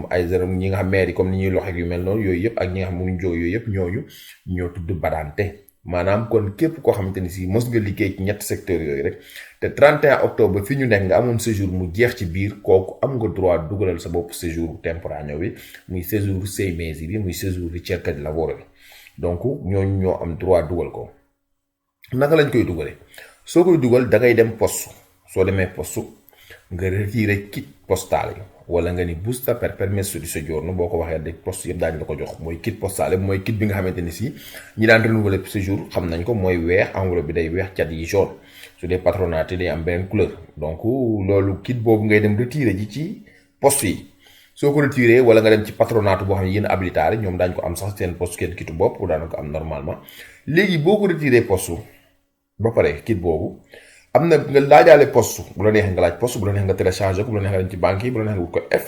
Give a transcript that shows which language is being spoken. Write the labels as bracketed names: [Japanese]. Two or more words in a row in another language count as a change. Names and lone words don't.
[Wolof] ay ñi nga xam maire yi comme ni ñuy loxeek yu mel noonu yooyu yëpp ak ñi nga xam mënuñ jóg yooyu yëpp ñooñu ñoo tudd badante maanaam kon képp koo xamante ni si mos nga liggéey ci ñetti secteurs yooyu rek te 31 octobre fi ñu nekk nga amoon séjour mu jeex ci biir kooku am nga droit dugalal sa bopp séjour temporaneo bi muy séjour 6 mesi bi muy séjour [Italian] ricerca di lavoro [Wolof] bi donc ñooñu ñoo am droit dugal ko naka lañ koy dugalee soo koy dugal da ngay dem poste soo demee poste nga [French] retiré kit [Wolof] postale wala nga ni [Italian] busta per permesso di soggiorno [Wolof] boo ko waxee de poste yëpp daañu la ko jox mooy [French] kit postale [Wolof] mooy kit bi nga xamante ni si ñi daan renouveler séjour xam nañ ko mooy weex enveloppe bi day weex cat yi jaune su dee patronat day am beneen [French] couleur donc [Wolof] loolu kit boobu ngay dem retiré ji ci poste yi soo ko retiré wala nga dem ci patronat boo xam ne yéen habilitari ñoom daañu ko am sax seen poste kenn kitu bopp daana ko am normalement léegi boo ko retiré poste ba pare kit boobu am na nga laajaale poste bu la neexee nga laaj poste bu la neexee nga téléchargé ko bu la neexee nga dem ci banque yi bu la neexee nga wut ko